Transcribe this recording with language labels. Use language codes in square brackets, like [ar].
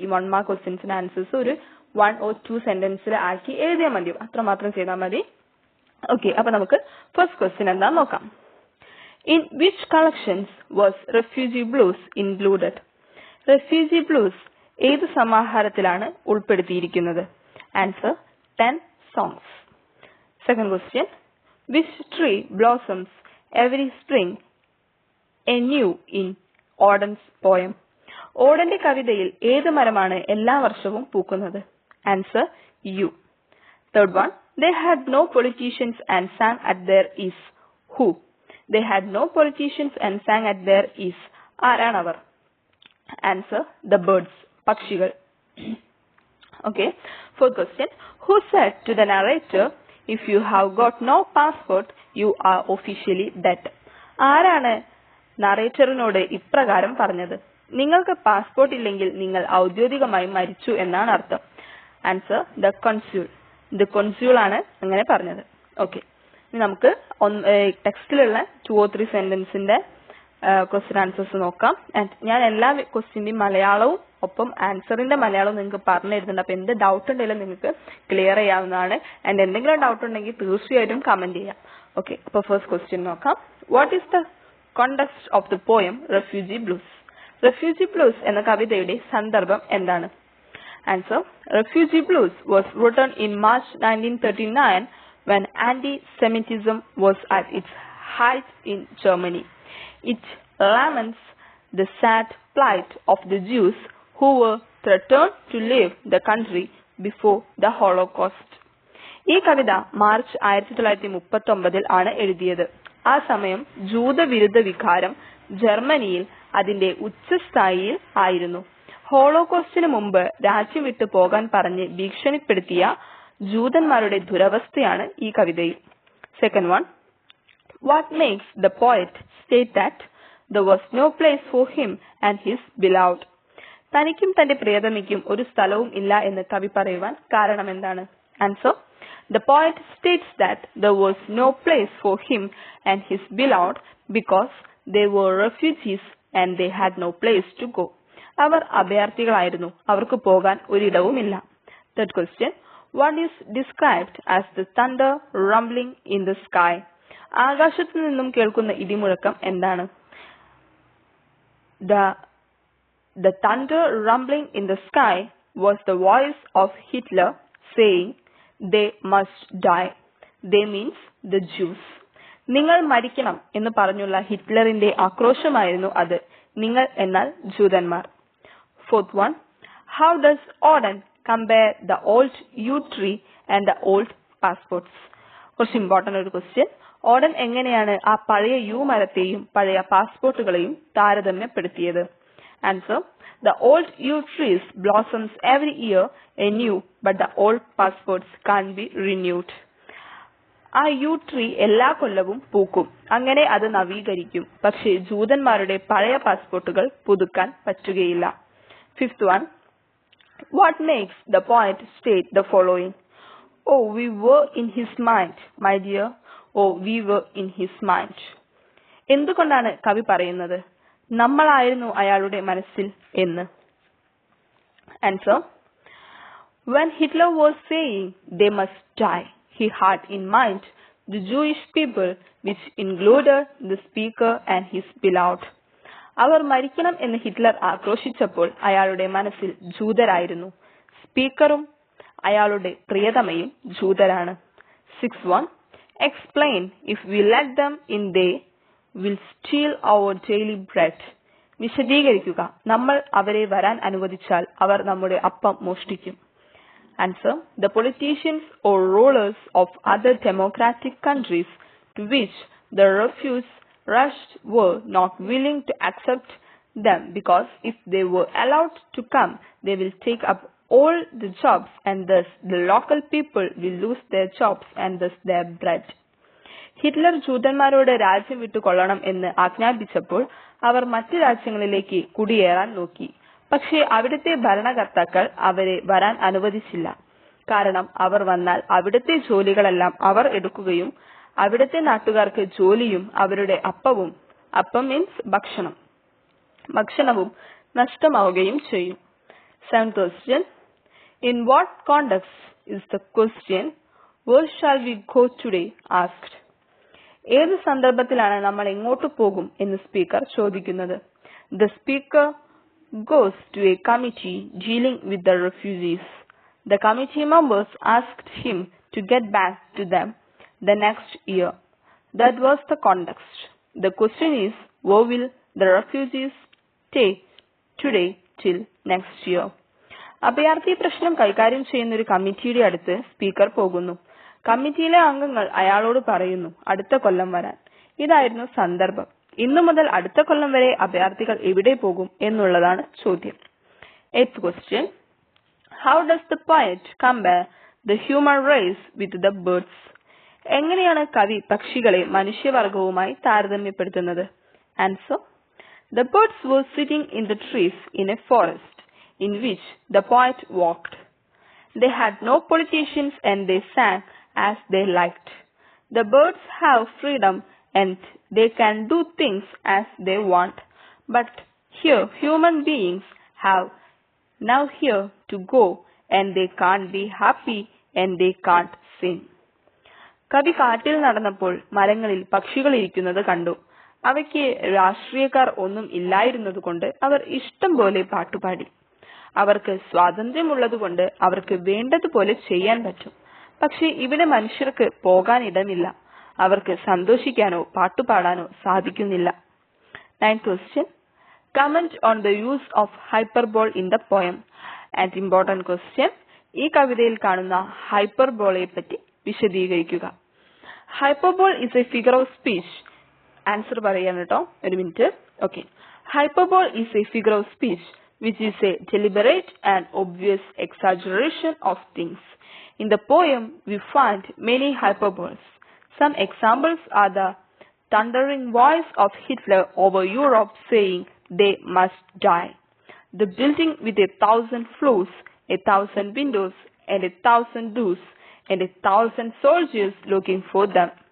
[ml] ഈ 1 mark ക്വസ്റ്റ്യൻസിന്റെ answers ഒരു 1 or 2 സെന്റൻസിൽ ആക്കി എഴുതിയാൽ മതി, അത്രമാത്രം ചെയ്താൽ മതി. ഓക്കെ, അപ്പൊ നമുക്ക് ഫസ്റ്റ് ക്വസ്റ്റ്യൻ എന്താന്ന് നോക്കാം. [en] In which collections was refugee blues included? [ml] Refugee blues ഏത് സമാഹാരത്തിലാണ് ഉൾപ്പെടുത്തിയിരിക്കുന്നത്? [en] Answer 10 songs. Second question, which tree blossoms every spring anew in Auden's poem? [ml] ഓഡന്റെ കവിതയിൽ ഏത് മരമാണ് എല്ലാ വർഷവും പൂക്കുന്നത്? [en] Answer yew. Third one, they had no politicians and sang at their ease. Who? They had no politicians and sang at their ease. [ml] ആരാണവർ? [en] answer the birds, [ml] പക്ഷികൾ. [en] Okay, fourth question, who said to the narrator, if you have got no passport you are officially dead? [ml] ആരാണ് നറേറ്ററിനോട് ഇപ്രകാരം പറഞ്ഞത്? നിങ്ങൾക്ക് passport ഇല്ലെങ്കിൽ നിങ്ങൾ ഔദ്യോഗികമായി മരിച്ചു എന്നാണ് അർത്ഥം. [en] Answer the consul. The consul [ml] ആണ് അങ്ങനെ പറഞ്ഞത്. ഓക്കെ, ഇനി നമുക്ക് ടെക്സ്റ്റിലുള്ള 2 or 3 സെന്റൻസിന്റെ ക്വസ്റ്റ്യൻ ആൻസേഴ്സ് നോക്കാം. ആൻഡ് ഞാൻ എല്ലാ ക്വസ്റ്റ്യന്റെയും മലയാളവും ഒപ്പം ആൻസറിന്റെ മലയാളവും നിങ്ങൾക്ക് പറഞ്ഞു തരുന്നുണ്ട്. അപ്പൊ എന്ത് ഡൗട്ട് ഉണ്ടെങ്കിലും നിങ്ങൾക്ക് ക്ലിയർ ചെയ്യാവുന്നതാണ്. ആൻഡ് എന്തെങ്കിലും ഡൗട്ട് ഉണ്ടെങ്കിൽ തീർച്ചയായിട്ടും കമന്റ് ചെയ്യാം. ഓക്കെ, അപ്പൊ ഫസ്റ്റ് ക്വസ്റ്റ്യൻ നോക്കാം. [en] What is the context of the poem refugee blues? [ml] Refugee blues എന്ന കവിതയുടെ സന്ദർഭം എന്താണ്? [en] Answer, refugee blues was written in March 1939 when anti-Semitism was at its height in Germany. It laments the sad plight of the Jews who were threatened to leave the country before the Holocaust. [ml] ഈ കവിത March 1939 ആണ് എഴുതിയത്. ആ സമയം ജൂതവിരുദ്ധ വികാരം ജർമ്മനിയിൽ അതിന്റെ ഉച്ചസ്ഥായിയിൽ ആയിരുന്നു. ഹോളോകോസ്റ്റിന് മുമ്പ് രാജ്യം വിട്ടു പോകാൻ പറഞ്ഞ് ഭീഷണിപ്പെടുത്തിയ ജൂതന്മാരുടെ ദുരവസ്ഥയാണ് ഈ കവിതയിൽ. [en] Second one, what makes the poet state that there was no place for him and his beloved? [ml] തനിക്കും തന്റെ പ്രിയതമയ്ക്കും ഒരു സ്ഥലവും ഇല്ല എന്ന് കവി പറയുവാൻ കാരണം എന്താണ്? [en] Answer, the poet states that there was no place for him and his beloved because they were refugees and they had no place to go. [ml] അവർ അഭയാർത്ഥികളായിരുന്നു, അവർക്ക് പോകാൻ ഒരിടവുമില്ല. [en] Third question, what is described as the thunder rumbling in the sky? [ml] ആകാശത്തു നിന്നും കേൾക്കുന്ന ഇടിമുഴക്കം എന്താണ്? [en] The thunder rumbling in the sky was the voice of Hitler saying they must die. They means the Jews. [ml] നിങ്ങൾ മരിക്കണം എന്ന് പറഞ്ഞുള്ള ഹിറ്റ്ലറിന്റെ ആക്രോശമായിരുന്നു അത്. നിങ്ങൾ എന്നാൽ ജൂതന്മാർ. [en] Fourth one, how does Auden compare the old yew tree and the old passports? [ml] കുറച്ച് important ഒരു ക്വസ്റ്റ്യൻ. ഓഡൻ എങ്ങനെയാണ് ആ പഴയ യു മരത്തെയും പഴയ പാസ്പോർട്ടുകളെയും താരതമ്യപ്പെടുത്തിയത്? [en] Answer, the old yew trees blossoms every year anew but the old passports can't be renewed. [ml] ആ U tree എല്ലാ കൊല്ലവും പൂക്കും, അങ്ങനെ അത് നവീകരിക്കും, പക്ഷേ ജൂതന്മാരുടെ പഴയ പാസ്പോർട്ടുകൾ പുതുക്കാൻ പറ്റുകയില്ല. [en] Fifth one, what makes the poet state the following? Oh, we were in his mind, my dear. Oh, we were in his mind. [ml] എന്തുകൊണ്ടാണ് കവി പറയുന്നത് നമ്മളായിരുന്നു അയാളുടെ മനസ്സിൽ എന്ന്? [en] Answer, when Hitler was saying they must die, he had in mind the Jewish people, which included the speaker and his beloved. [ml] അവർ മരിക്കണം എന്ന് Hitler ആക്രോശിച്ചപ്പോൾ അയാളുടെ മനസ്സിൽ ജൂതരായിരുന്നു, സ്പീക്കറും അയാളുടെ പ്രിയതമയും ജൂതരാണ്. [en] 6-1, explain if we let them in they will steal our daily bread. [ml] വിശദീകരിക്കുക. നമ്മൾ അവരെ വരാൻ അനുവദിച്ചാൽ അവർ നമ്മുടെ അപ്പം മോഷ്ടിക്കും. [en] Answer. The politicians or rulers of other democratic countries to which the refugees rushed were not willing to accept them because if they were allowed to come, they will take up all the jobs and thus the local people will lose their jobs and thus their bread. [ml] Hitler ജൂതന്മാരോട് രാജ്യം വിട്ടുകൊള്ളണം എന്ന് ആജ്ഞാപിച്ചപ്പോൾ അവർ മറ്റു രാജ്യങ്ങളിലേക്ക് കുടിയേറാൻ നോക്കി. പക്ഷേ അവിടുത്തെ ഭരണകർത്താക്കൾ അവരെ വരാൻ അനുവദിച്ചില്ല. കാരണം അവർ വന്നാൽ അവിടുത്തെ ജോലികളെല്ലാം അവർ എടുക്കുകയും അവിടുത്തെ നാട്ടുകാർക്ക് ജോലിയും അവരുടെ അപ്പം മീൻസ് ഭക്ഷണവും നഷ്ടമാവുകയും ചെയ്യും. [en] 7th question. In what context is the question where shall we go today asked? [ml] ഏത് സന്ദർഭത്തിലാണ് നമ്മൾ എങ്ങോട്ട് പോകും എന്ന് സ്പീക്കർ ചോദിക്കുന്നത്? [en] The speaker goes to a committee dealing with the refugees. The committee members asked him to get back to them the next year. That was the context. The question is, where will the refugees stay today till next year? [ml] അഭയാർത്ഥി പ്രശ്നം കൈകാര്യം ചെയ്യുന്ന ഒരു കമ്മിറ്റിയുടെ അടുത്ത് speaker പോകുന്നു. കമ്മിറ്റിയിലെ അംഗങ്ങൾ അയാളോട് പറയുന്നു അടുത്ത കൊല്ലം വരാൻ. ഇതായിരുന്നു സന്ദർഭം. ഇന്നു മുതൽ അടുത്ത കൊല്ലം വരെ അഭയാർത്ഥികൾ എവിടെ പോകും എന്നുള്ളതാണ് ചോദ്യം. [en] 8th question. How does the poet compare the human race with the birds? [ml] എങ്ങനെയാണ് കവി പക്ഷികളെ മനുഷ്യവർഗവുമായി താരതമ്യപ്പെടുത്തുന്നത്? [en] Answer. The birds were sitting in the trees in a forest in which the poet walked. They had no politicians and they sang as they liked. The birds have freedom and they can do things as they want. But here human beings have now here to go and they can't be happy and they can't sing. [ml] കവി കാട്ടിൽ നടന്നപ്പോൾ മരങ്ങളിൽ പക്ഷികൾ ഇരിക്കുന്നത് കണ്ടു. അവയ്ക്ക് രാഷ്ട്രീയക്കാർ ഒന്നും ഇല്ലായിരുന്നതുകൊണ്ട് അവർ ഇഷ്ടം പോലെ പാട്ടുപാടി. അവർക്ക് സ്വാതന്ത്ര്യമുള്ളതുകൊണ്ട് അവർക്ക് വേണ്ടതുപോലെ ചെയ്യാൻ പറ്റും. പക്ഷെ ഇവിടെ മനുഷ്യർക്ക് പോകാൻ ഇടമില്ല. അവർക്ക് സന്തോഷിക്കാനോ പാട്ടുപാടാനോ സാധിക്കുന്നില്ല. [en] 9th question. Comment on the use of hyperbole in the poem. And important question. [ml] ഈ കവിതയിൽ കാണുന്ന ഹൈപ്പർബോളയെ പറ്റി വിശദീകരിക്കുക. [en] Hyperbole is a figure of speech. [ml] Answer പറയാൻ കേട്ടോ, ഒരു minute. [en] Okay. Hyperbole is a figure of speech which is a deliberate and obvious exaggeration of things. In the poem, we find many hyperboles. Some examples are the thundering voice of Hitler over Europe saying they must die, the building with 1,000 floors, 1,000 windows, and 1,000 doors, and 1,000 soldiers looking for them.